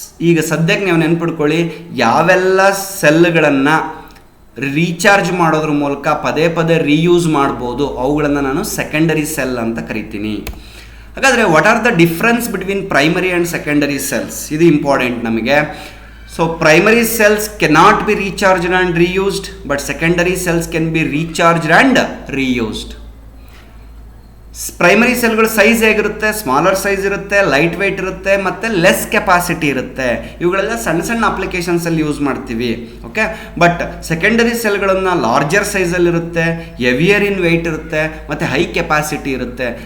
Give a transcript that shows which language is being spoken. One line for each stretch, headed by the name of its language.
Kannada: ಈಗ ಸದ್ಯಕ್ಕೆ ನೀವು ನೆನ್ಪಿಡ್ಕೊಳ್ಳಿ, ಯಾವೆಲ್ಲ ಸೆಲ್ಗಳನ್ನು ರೀಚಾರ್ಜ್ ಮಾಡೋದ್ರ ಮೂಲಕ ಪದೇ ಪದೇ ರೀಯೂಸ್ ಮಾಡ್ಬೋದು ಅವುಗಳನ್ನು ನಾನು ಸೆಕೆಂಡರಿ ಸೆಲ್ ಅಂತ ಕರಿತೀನಿ. ಹಾಗಾದರೆ
English: What are the difference between primary and secondary cells?
Kannada: ಇದು ಇಂಪಾರ್ಟೆಂಟ್ ನಮಗೆ.
English: So primary cells cannot be recharged and reused, but secondary cells can be recharged and reused.
Kannada: Primary ಸೆಲ್ಗಳು size ಹೇಗಿರುತ್ತೆ, smaller size ಇರುತ್ತೆ, light weight ಇರುತ್ತೆ ಮತ್ತು less capacity ಇರುತ್ತೆ. ಇವುಗಳೆಲ್ಲ ಸಣ್ಣ ಸಣ್ಣ ಅಪ್ಲಿಕೇಶನ್ಸಲ್ಲಿ ಯೂಸ್ ಮಾಡ್ತೀವಿ. Okay, but secondary ಸೆಲ್ಗಳನ್ನು larger ಸೈಜಲ್ಲಿರುತ್ತೆ, heavier in weight ಇರುತ್ತೆ ಮತ್ತು ಹೈ ಕೆಪಾಸಿಟಿ ಇರುತ್ತೆ.